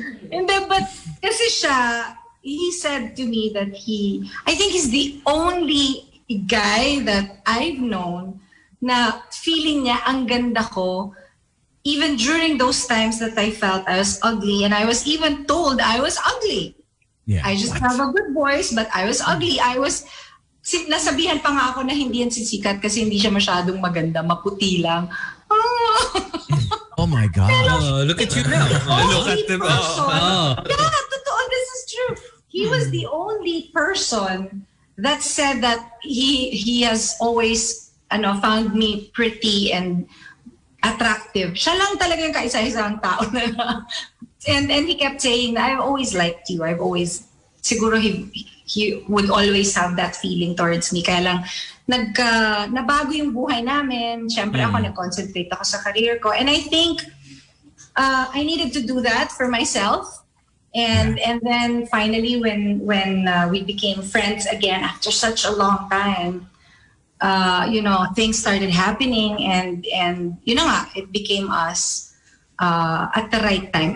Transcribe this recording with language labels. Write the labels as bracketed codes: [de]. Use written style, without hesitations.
[en] Hindi, but [tl] kasi siya, [en] he said to me that I think he's the only guy that I've known [tl] na feeling niya ang ganda ko [en] even during those times that I felt I was ugly and I was even told I was ugly. Yeah. I just have a good voice but I was ugly. [tl] Nasabihan pa nga ako na hindi yan sisikat kasi hindi siya masyadong maganda, maputi lang. [en] Oh my God. Look at you now. Look at them. Yeah, totoo, this is true. He was the only person that said that he has always found me pretty and attractive. [tl] Siya lang talaga yung kaisa-isang tao na [en] and he kept saying that I've always liked you. Siguro he would always have that feeling towards me. [tl] Kaya lang, nabago yung buhay namin. Siyempre ako, nag-concentrate ako sa career ko. [en] And I think I needed to do that for myself. And then finally, when we became friends again after such a long time, things started happening and it became us at the right time.